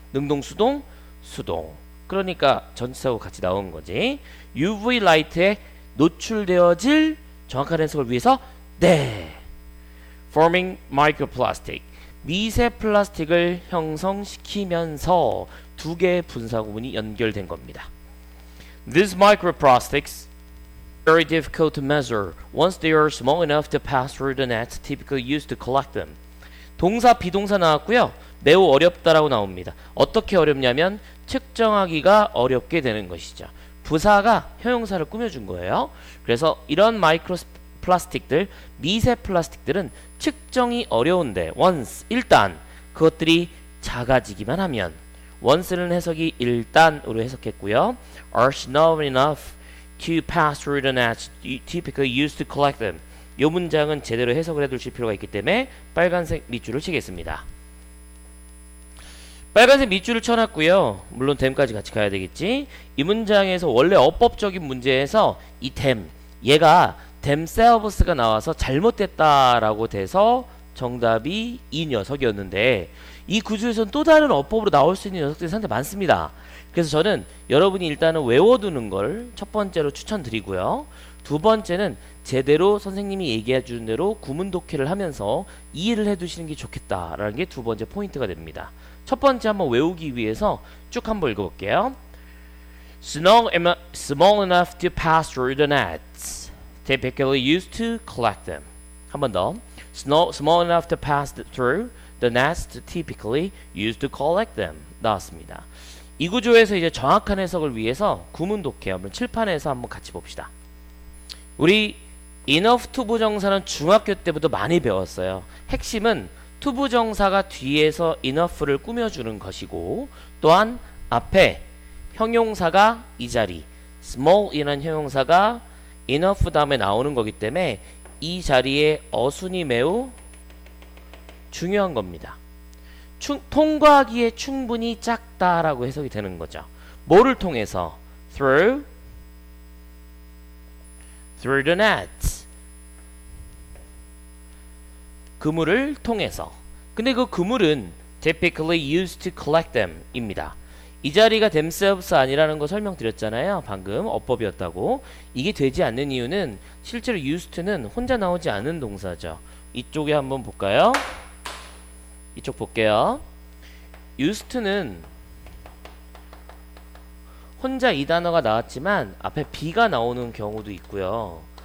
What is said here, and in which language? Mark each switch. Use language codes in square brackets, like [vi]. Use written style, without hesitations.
[ko] 능동, 수동, 수동. 그러니까 전치사하고 같이 나온 거지. UV 라이트에 노출되어질 정확한 해석을 위해서 네. [en] forming microplastic. [ko] 미세 플라스틱을 형성시키면서 두 개의 분사 구문이 연결된 겁니다. [en] These microplastics are very difficult to measure once they are small enough to pass through the nets typically used to collect them. [ko] 동사 비동사 나왔고요. 매우 어렵다라고 나옵니다. 어떻게 어렵냐면 측정하기가 어렵게 되는 것이죠. 부사가 형용사를 꾸며준 거예요. 그래서 이런 마이크로 플라스틱들, 미세 플라스틱들은 측정이 어려운데 once, 일단 그것들이 작아지기만 하면 once는 해석이 일단으로 해석했고요. [en] are small enough to pass through the nets typically used to collect them. [ko] 이 문장은 제대로 해석을 해두실 필요가 있기 때문에 빨간색 밑줄을 치겠습니다. 빨간색 밑줄을 쳐놨고요. 물론 them까지 같이 가야 되겠지. 이 문장에서 원래 어법적인 문제에서 이 them, 얘가 themselves가 나와서 잘못됐다라고 돼서 정답이 이 녀석이었는데 이 구조에서는 또 다른 어법으로 나올 수 있는 녀석들이 상당히 많습니다. 그래서 저는 여러분이 일단은 외워두는 걸 첫 번째로 추천드리고요. 두 번째는 제대로 선생님이 얘기해 주는 대로 구문 독해를 하면서 이해를 해두시는 게 좋겠다라는 게 두 번째 포인트가 됩니다. 첫 번째 한번 외우기 위해서 쭉 한번 읽어볼게요. [en] small enough to pass through the nets, typically used to collect them. [ko] 한 번 더. [en] small enough to pass through the nets, typically used to collect them. [ko] 나왔습니다. 이 구조에서 이제 정확한 해석을 위해서 구문 독해 한번 칠판에서 한번 같이 봅시다. 우리 enough to 부정사는 중학교 때부터 많이 배웠어요. 핵심은 to 부정사가 뒤에서 enough를 꾸며주는 것이고, 또한 앞에 형용사가 이 자리 small이라는 형용사가 enough 다음에 나오는 거기 때문에 이 자리에 어순이 매우 중요한 겁니다. 통과하기에 충분히 작다라고 해석이 되는 거죠. 뭐를 통해서? [en] through the net. [ko] 그물을 통해서. 근데 그 그물은 [en] typically used to collect them [ko] 입니다. 이 자리가 themselves 아니라는 거 설명드렸잖아요. 방금 어법이었다고. 이게 되지 않는 이유는 실제로 used to는 혼자 나오지 않은 동사죠. 이쪽에 한번 볼까요? 이쪽 볼게요. used to는 혼자 이 단어가 나왔지만 앞에 be가 나오는 경우도 있고요.